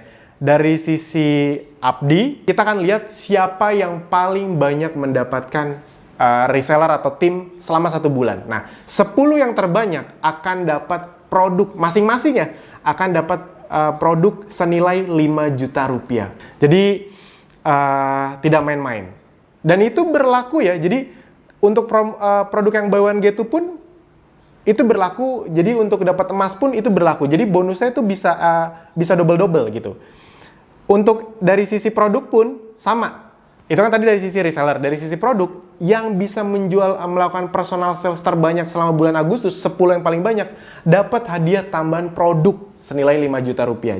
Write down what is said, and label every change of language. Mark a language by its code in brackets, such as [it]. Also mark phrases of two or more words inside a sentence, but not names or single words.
[id] Dari sisi Abdi, kita akan lihat siapa yang paling banyak mendapatkan reseller atau tim selama 1 bulan. Nah, 10 yang terbanyak akan dapat produk masing-masingnya, akan dapat produk senilai 5 juta rupiah. Jadi tidak main-main. Dan itu berlaku ya. Jadi untuk produk yang [en] buy one get two [id] pun itu berlaku. Jadi untuk dapat emas pun itu berlaku. Jadi bonusnya itu bisa double-double gitu. Untuk dari sisi produk pun sama. Itu kan tadi dari sisi reseller. Dari sisi produk, yang bisa melakukan [en] personal sales [id] terbanyak selama bulan Agustus, 10 yang paling banyak, dapat hadiah tambahan produk senilai 5 juta rupiah.